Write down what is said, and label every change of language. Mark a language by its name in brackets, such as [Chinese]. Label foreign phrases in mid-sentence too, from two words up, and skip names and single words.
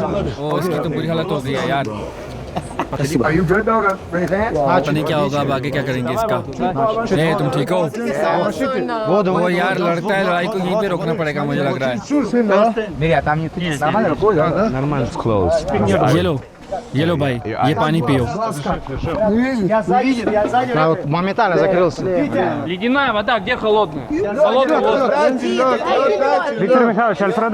[Hindi] ओ, इसकी तो बुरी हालत हो गई है यार। पता नहीं क्या होगा, अब आगे क्या करेंगे इसका। तुम ठीक हो? वो यार लड़ता है, लड़ाई को यहीं पे रोकना पड़ेगा मुझे लग रहा है। ये लो भाई, ये पानी पियो। [Russian] Моментально закрылся. Ледяная вода, где холодная? Холодная вода. Виктор Михайлович, Альфредо.